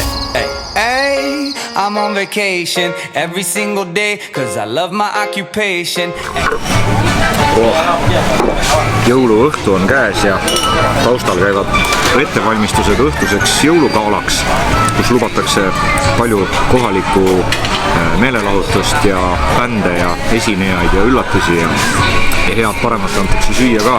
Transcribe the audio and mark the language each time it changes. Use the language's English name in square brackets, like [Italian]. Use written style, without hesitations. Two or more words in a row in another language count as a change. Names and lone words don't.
[English] Hey, I'm on vacation every single day cause I love my occupation. [Estonian] Jõuluõhtu on käes ja taustal käivad ettevalmistused õhtuseks jõulugalaks, kus lubatakse palju kohalikku meelelahutust ja bände ja esinejaid ja üllatusi ja head paremat antakse süüa ka.